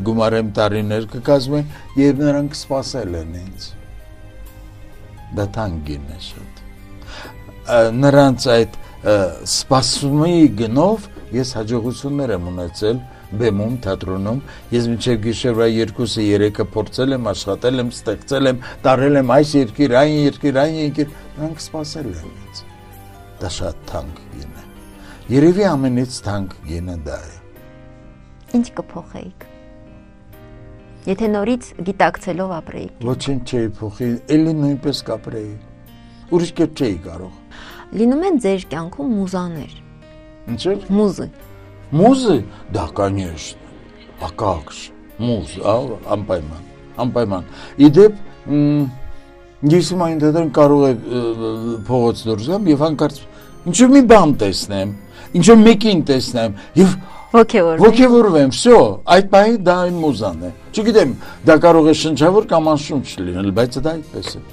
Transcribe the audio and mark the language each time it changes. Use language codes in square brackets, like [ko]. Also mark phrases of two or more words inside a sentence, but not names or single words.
[hy] գումարեմ տարիներ կկազմեն, երբ նրանք սպասել են ինձ։ Դա թանկ գին է շատ։ Նրանց այդ սպասումի գնով ես հաջողություններ եմ ունեցել բեմում, թատրոնում, ես մինչև գիշերվա 2-3-ը փորձել եմ, աշխատել եմ, ստեղծել եմ, տարել եմ այս երկիր, այն երկիր, նրանք սպասել են ինձ։ դա շատ թանկ գին է։ Երևի ամենից թանկ գինը դա է։ Ինչ կփոխեիք։ Եթե նորից գիտակցելով ապրեիք։ Ոչինչ չէի փոխի, էլի նույնպես կապրեի։ Ուրիշ կերպ չէի կարող։ Լինում են ձեր կյանքում մուզաներ։ Ինչ է։ Մուզը։ [ru] Музы? Да, конечно. А как же? Муз, [hy] անպայման։ Իդեպ ես իմ այն դեպքում կարող է փողոց դուրս գամ եւ հանկարծ ինչ-որ մի բան տեսնեմ, ինչ-որ մեկին տեսնեմ եւ ոգևորվեմ, всё, այդ բանի դա իմ մուզան է։ Չգիտեմ, դա կարող է շնչավոր կամ անշունչ լինել, բայց դա այդպես է։